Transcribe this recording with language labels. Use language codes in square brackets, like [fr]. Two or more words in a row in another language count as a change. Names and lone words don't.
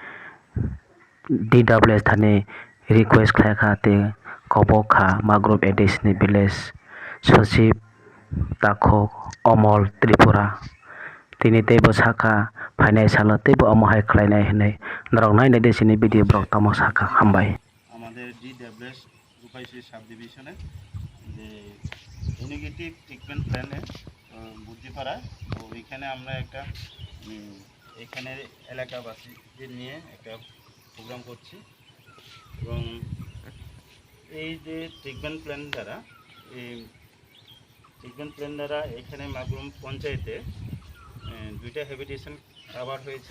[trp] DWS thani request khlaikha te kobok kha Magrom ADC ni village Sosip Takho Omol Tripura tini tebo saka phainai salo tebo amohai khlainai hinai narok nai desini video brok tamo saka hambai [bn] আমাদের DWS রূপাইশী [en] sub division [bn] যে ইনিগেটিভ [en] treatment plan [bn] বুদ্ধিপাড়া তো এখানে আমরা একটা এখানের এলাকাবাসীদের নিয়ে একটা প্রোগ্রাম করছি এবং এই যে [en] treatment plan [bn] দ্বারা এখানে মাগরুম পঞ্চায়েতে দুইটা হ্যাবিটেশন আবার হয়েছে।